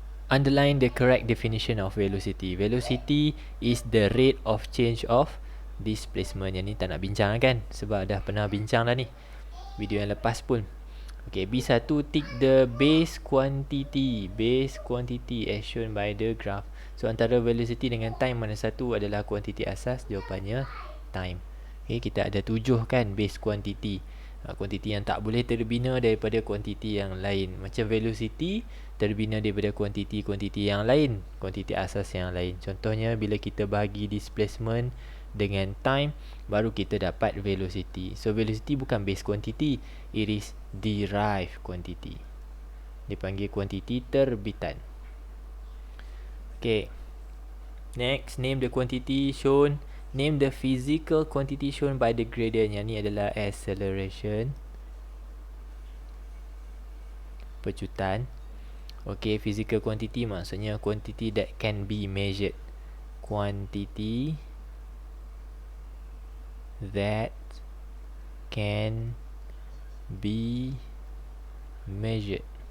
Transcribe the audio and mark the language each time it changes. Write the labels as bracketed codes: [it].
[en] Underline the correct definition of velocity. Velocity is the rate of change of displacement. [ms] Yang ni tak nak bincang kan, sebab dah pernah bincang dah ni video yang lepas pun. [en] Okay, B1, tick the base quantity as shown by the graph. [ms] So antara velocity dengan time, mana satu adalah kuantiti asas? Jawapannya time. Okay, kita ada 7 kan base quantity. Kuantiti yang tak boleh terbina daripada kuantiti yang lain. Macam velocity terbina daripada kuantiti yang lain, kuantiti asas yang lain. Contohnya bila kita bagi displacement dengan time, baru kita dapat velocity. [en] So velocity bukan base quantity, it is derived quantity. [ms] Dipanggil kuantiti terbitan. [en] Okay, next, name the quantity shown. Name the physical quantity shown by the gradient. [ms] Yang ni adalah acceleration, pecutan. [en] Okay, physical quantity [ms] maksudnya [en] quantity that can be measured. Quantity that can be measured.